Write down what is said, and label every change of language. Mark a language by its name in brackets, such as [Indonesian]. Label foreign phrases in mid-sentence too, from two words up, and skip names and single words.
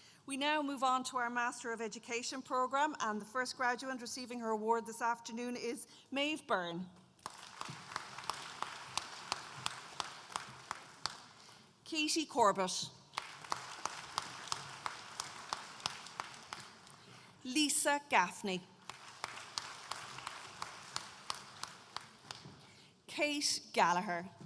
[English] We now move on to our Master of Education programme, and the first graduate receiving her award this afternoon is Maeve Byrne. Katie Corbett. Lisa Gaffney. Kate Gallagher.